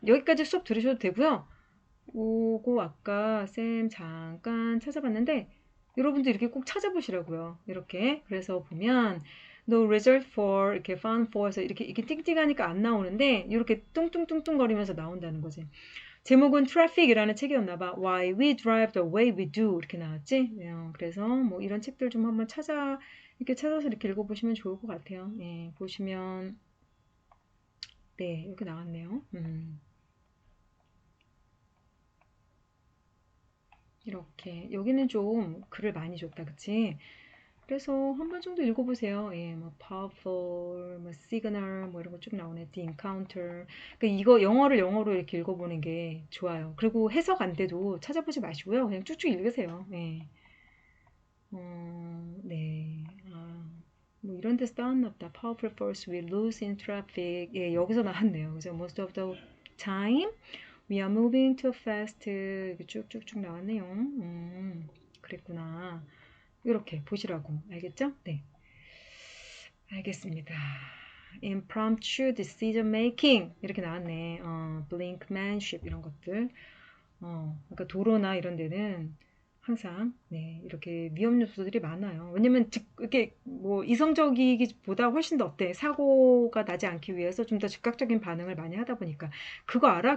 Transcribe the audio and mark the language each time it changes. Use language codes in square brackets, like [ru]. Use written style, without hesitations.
[ko] 여기까지 수업 들으셔도 되고요. 오고 아까 쌤 잠깐 찾아봤는데 여러분도 이렇게 꼭 찾아보시라고요. 이렇게 그래서 보면 [en] no result for [ko] 이렇게 [en] found for [ko] 에서 이렇게 띵띵하니까 안 나오는데 이렇게 뚱뚱뚱뚱 거리면서 나온다는 거지. 제목은 Traffic이라는 책이었나 봐. [en] Why we drive the way we do [ko] 이렇게 나왔지. 그래서 뭐 이런 책들 좀 한번 이렇게 찾아서 이렇게 읽어보시면 좋을 것 같아요. 예, 보시면 네 이렇게 나왔네요. 이렇게 여기는 좀 글을 많이 줬다 그치? 그래서 한 번 정도 읽어보세요. 예, 뭐 powerful, 뭐 signal, 뭐 이런 거 쭉 나오네. [en] the encounter. [ko] 그러니까 이거 영어로 이렇게 읽어보는 게 좋아요. 그리고 해석 안 돼도 찾아보지 마시고요. 그냥 쭉쭉 읽으세요. 예. 네. 뭐 이런 데서 따왔나 보다. [en] Powerful force we lose in traffic. [ko] 예, 여기서 나왔네요. 그래서 [en] most of the time we are moving too fast. [ko] 이렇게 쭉쭉쭉 나왔네요. 그랬구나. 이렇게 보시라고. 알겠죠? 네. 알겠습니다. [en] impromptu decision making [ko] 이렇게 나왔네. blinkmanship 이런 것들. 그러니까 도로나 이런 데는 항상 네, 이렇게 위험 요소들이 많아요. 왜냐면 이렇게 뭐 이성적이기보다 훨씬 더 어때? 사고가 나지 않기 위해서 좀 더 즉각적인 반응을 많이 하다 보니까 그거 알아?